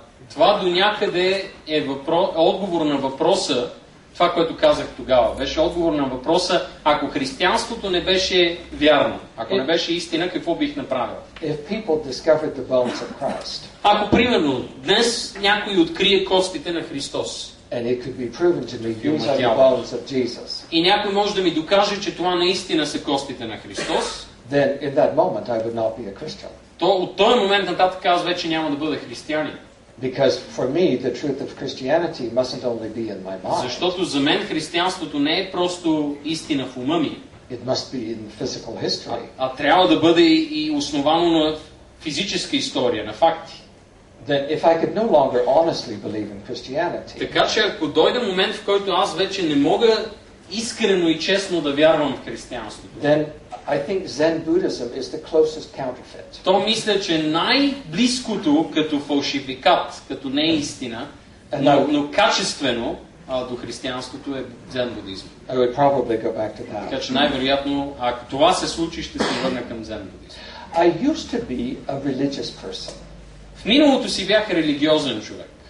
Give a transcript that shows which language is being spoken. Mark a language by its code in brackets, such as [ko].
[bg] Това до някъде е отговор на въпроса, това, което казах тогава. Беше отговор на въпроса, ако християнството не беше вярно, ако не беше истина, какво бих направил? [en] If people discovered the bones of Christ, [bg] ако, примерно, днес някой открие костите на Христос, [en] and it could be proven to me these are the bones of Jesus, [bg] и някой може да ми докаже, че това наистина са костите на Христос, [en] then in that moment I would not be a Christian. [bg] То от този момент нататък аз вече няма да бъда християнин. [en] Because for me, the truth of Christianity mustn't only be in my mind. [bg] Защото за мен християнството не е просто истина в ума ми. [en] It must be in physical history. [bg] А трябва да бъде и основано на физическа история, на факти. [en] Then if I could no longer honestly believe in Christianity. [bg] Така че ако дойде момент, в който аз вече не мога искрено и честно да вярвам в християнството, [en] then I think Zen Buddhism is the closest counterfeit. [bg] То мисля, че най-близкото като фалшификат, като не е истина, но качествено до християнството е дзен будизъм. [en] I would probably go back to that. [bg] Така че най-вероятно, ако това се случи, ще се върна към дзен будизъм. [en] I used to be a religious person. [bg] В миналото си бях религиозен човек.